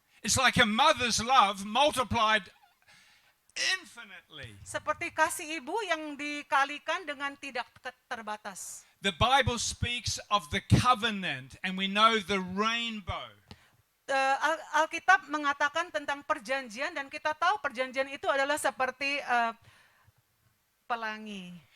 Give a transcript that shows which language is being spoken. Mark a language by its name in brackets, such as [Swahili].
[English] It's like a mother's love multiplied infinitely. [Indonesian] Seperti kasih ibu yang dikalikan dengan tidak terbatas. [English] The Bible speaks of the covenant, and we know the rainbow. [Indonesian] Alkitab mengatakan tentang perjanjian, dan kita tahu perjanjian itu adalah seperti pelangi.